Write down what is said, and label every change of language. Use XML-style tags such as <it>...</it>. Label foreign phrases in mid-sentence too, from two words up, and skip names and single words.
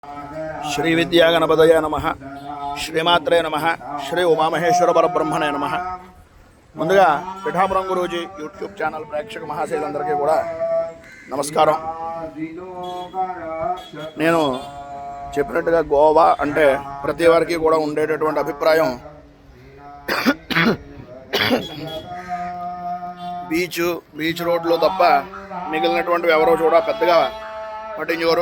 <sa>श्री विद्यागणपतये नमः श्रीमात्रे नमः श्री उमामहेश्वर परब्रह्मणे नमः।</sa> <te>ముందుగా పిఠాపురం గురూజీ యూట్యూబ్ ఛానల్ ప్రేక్షక మహాశయులందరికీ కూడా నమస్కారం. నేను చెప్పినట్టుగా గోవా అంటే ప్రతి వారికి కూడా ఉండేటటువంటి అభిప్రాయం బీచ్ రోడ్లో తప్ప మిగిలినటువంటివి ఎవరో కూడా పెద్దగా పట్టించుకోరు.</te>